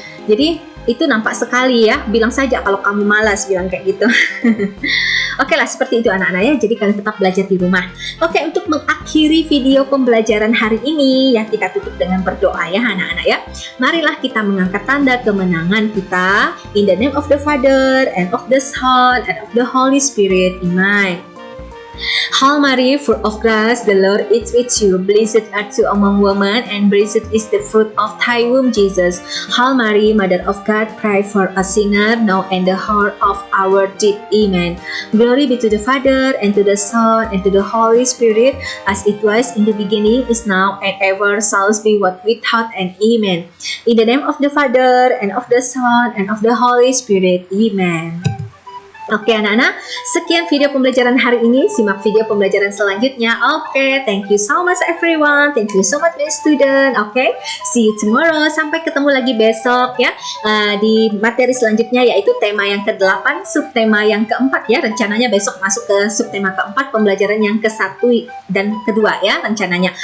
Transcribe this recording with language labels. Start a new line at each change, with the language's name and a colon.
Indonesian: Jadi itu nampak sekali ya, bilang saja kalau kamu malas, bilang kayak gitu. Oke lah, seperti itu anak-anak ya, jadi kalian tetap belajar di rumah. Oke, untuk mengakhiri video pembelajaran hari ini ya, kita tutup dengan berdoa ya anak-anak ya. Marilah kita mengangkat tanda kemenangan kita.
English: In the name of the Father, and of the Son, and of the Holy Spirit. Amen. Hail Mary, full of grace, the Lord is with you. Blessed art thou among women, and blessed is the fruit of thy womb, Jesus. Hail Mary, Mother of God, pray for us sinners, now and the hour of our death. Amen. Glory be to the Father, and to the Son, and to the Holy Spirit, as it was in the beginning, is now, and ever shall be, world without end. Amen. In the name of the Father, and of the Son, and of the Holy Spirit. Amen.
Indonesian: Oke anak-anak, sekian video pembelajaran hari ini. Simak video pembelajaran selanjutnya.
English: Oke, thank you so much everyone. Thank you so much my student. Oke, see you tomorrow.
Indonesian: Sampai ketemu lagi besok ya, di materi selanjutnya, yaitu tema yang ke-8, subtema yang ke-4 ya. Rencananya besok masuk ke subtema ke-4, pembelajaran yang ke-1 dan ke-2 ya rencananya.